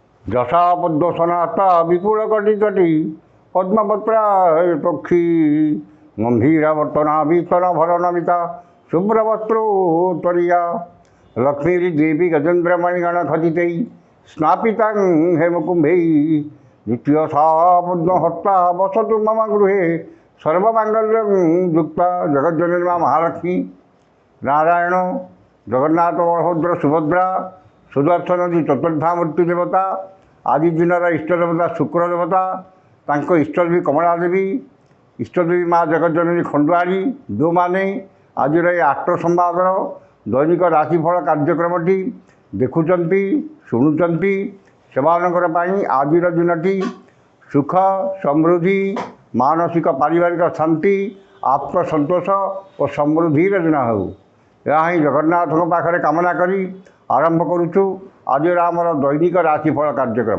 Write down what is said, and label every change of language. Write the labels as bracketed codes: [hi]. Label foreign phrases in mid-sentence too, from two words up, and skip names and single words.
[sa] যশা পদ্মসনাতা বিপুল কটি কটি পদ্মপত্রা পক্ষী গম্ভীরাবর্তনা বিতন ভরনমিতা শুভ্রবস্ত্র তরিয়া লক্ষ্মীদেবী গজেন্দ্রমণিগণ খচিতৈ স্নাপিতাং হেমকুম্ভৈ দ্বিতীয় সা পদ্মহস্তা বসতু মম গৃহে সর্বমাঙ্গল্যং যুক্তা জগজ্জননী মা মহালক্ষ্মী। [or] নারায়ণ, জগন্নাଥ, বলভদ্র, সুভদ্রা, ସୁଦର୍ଶନ ଚତୁର୍ଦ୍ଧାମୂର୍ତ୍ତି ଦେବତା, ଆଜି ଦିନର ଇଷ୍ଟ ଦେବତା ଶୁକ୍ର ଦେବତା, ତାଙ୍କ ଇଷ୍ଟଦେବୀ କମଳା ଦେବୀ, ଇଷ୍ଟଦେବୀ ମା ଜଗଜ୍ଜନନୀ ଖଣ୍ଡୁଆରୀ, ଯେଉଁମାନେ ଆଜିର ଏ ଆଷ୍ଟ ସମ୍ବାଦର ଦୈନିକ ରାଶିଫଳ କାର୍ଯ୍ୟକ୍ରମଟି ଦେଖୁଛନ୍ତି ଶୁଣୁଛନ୍ତି, ସେମାନଙ୍କର ପାଇଁ ଆଜିର ଦିନଟି ସୁଖ, ସମୃଦ୍ଧି, ମାନସିକ ପାରିବାରିକ ଶାନ୍ତି, ଆତ୍ମସନ୍ତୋଷ ଓ ସମୃଦ୍ଧିର ଦିନ ହେଉ, ଏହା ହିଁ ଜଗନ୍ନାଥଙ୍କ ପାଖରେ କାମନା କରି ଆରମ୍ଭ କରୁଛୁ ଆଜିର ଆମର ଦୈନିକ ରାଶିଫଳ କାର୍ଯ୍ୟକ୍ରମ।